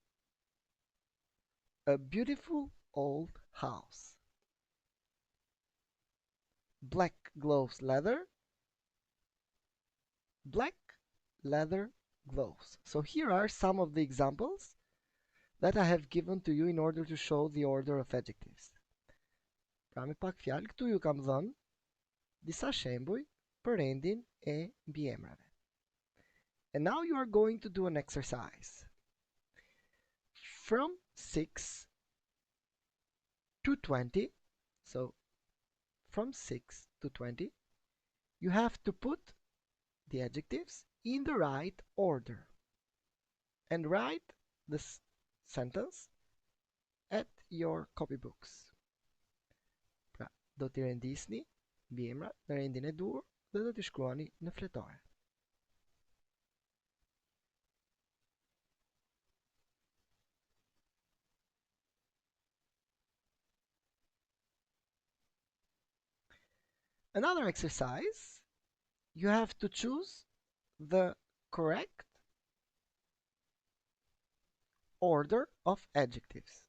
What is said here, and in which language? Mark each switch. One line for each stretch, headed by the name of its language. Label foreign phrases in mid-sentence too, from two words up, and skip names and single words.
English: A beautiful old house. Black gloves, leather. Black leather gloves. So here are some of the examples that I have given to you in order to show the order of adjectives.
Albanian: Pra me pak fjalë, këtu ju kam dhënë disa shembuj për rendin e mbiemrave.
English: And now you are going to do an exercise. From 6 to 20, so from 6 to 20, you have to put the adjectives in the right order and write the sentence at your copybooks.
Albanian: Pra do të rendisni biemra në rendin e dur dhe do t'i shkruani në fletore.
English: Another exercise, you have to choose the correct order of adjectives.